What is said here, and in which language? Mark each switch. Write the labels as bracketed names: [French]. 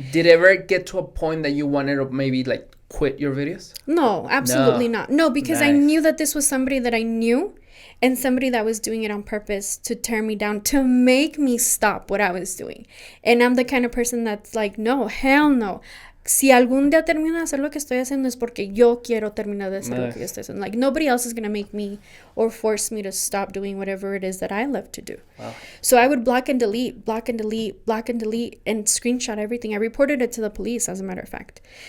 [English] Did it ever get to a point that you wanted to maybe like quit your videos? No, absolutely not. No, because I knew that this was somebody that I knew and somebody that was doing it on purpose to tear me down, to make me stop what I was doing. And I'm the kind of person that's like, no, hell no. [Spanish] Si algún día termino de hacer lo que estoy haciendo [English] es porque yo quiero terminar de hacer lo que yo estoy haciendo. Like, nobody else is going to make me or force me to stop doing whatever it is that I love to do. Wow. So I would block and delete, and screenshot everything. I reported it to the police, as a matter of fact.